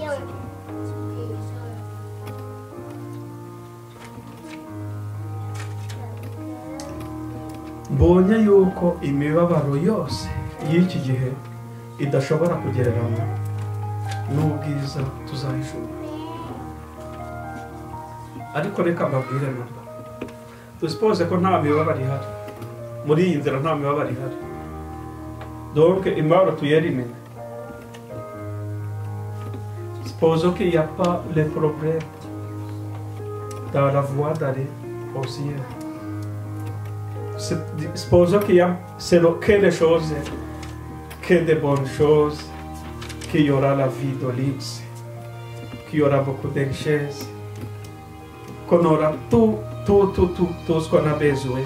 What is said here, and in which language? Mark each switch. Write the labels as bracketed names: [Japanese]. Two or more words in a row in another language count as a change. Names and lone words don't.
[Kinyarwanda] Mbonye yuko imibabaro yose y'iki gihe idashobora kugereranywa n'ubwiza tuzahishura. Ariko reka mbabwire nabwo, duspose ko nta mibabaro ihari muri iyi nzira, nta mibabaro ihari. Donc imibabaro tuyerimene. [French] Supposons qu'il n'y a pas les problèmes dans la voie d'aller au ciel. Supposons qu'il y a que les choses, que de bonnes choses, qu'il y aura la vie de luxe, qu'il y aura beaucoup de richesses, qu'on aura tout ce qu'on a besoin.